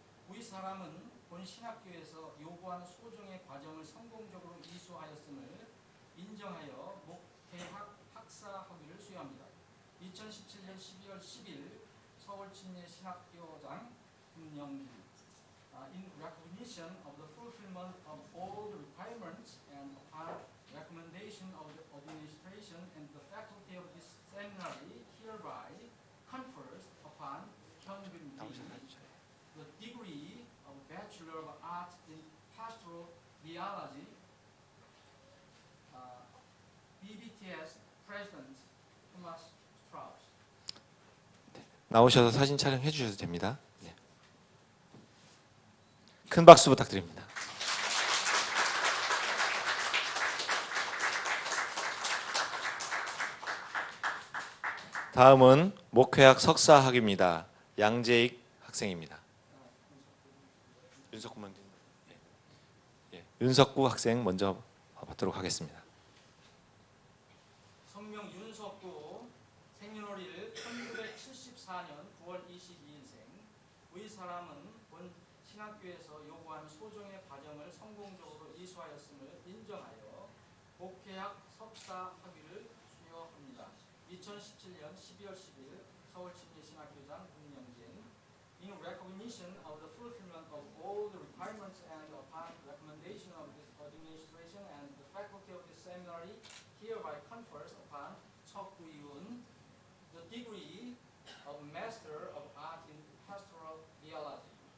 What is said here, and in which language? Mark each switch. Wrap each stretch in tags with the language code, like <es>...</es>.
<ko>위 사람은 본 신학교에서 요구한 소정의 과정을 성공적으로 이수하였음을 인정하여 목회학 학사 학위를 수여합니다. 2017년 12월 10일 서울 친례 신학교장 김영길.</ko> <en>In recognition of the fulfillment of all the requirements and upon recommendation of the administration and the faculty of this seminary hereby confers upon Hyun-bin Lee the degree of Bachelor of Arts in Pastoral Theology, BBTS President Thomas Strauss.</en> <ko>나오셔서 사진 촬영해 주셔도 됩니다. 네. 큰 박수 부탁드립니다. 다음은 목회학 석사학위입니다. 양재익 학생입니다. 윤석구 윤석구 학생 먼저 받도록 하겠습니다. 성명 윤석구, 생년월일 1974년 9월 22일생. 위 사람은 본 신학교에서 요구한 소정의 과정을 성공적으로 이수하였음을 인정하여 목회학 석사 학위를 수여합니다. 2017년 12월 10일 서울 친례 신학교장 문영진.</ko> <en>In recognition of the fulfillment of all the requirements and upon recommendation of the administration and the faculty of the seminary hereby confers upon 석구이훈 the degree of Master of Art in Pastoral Theology.</en>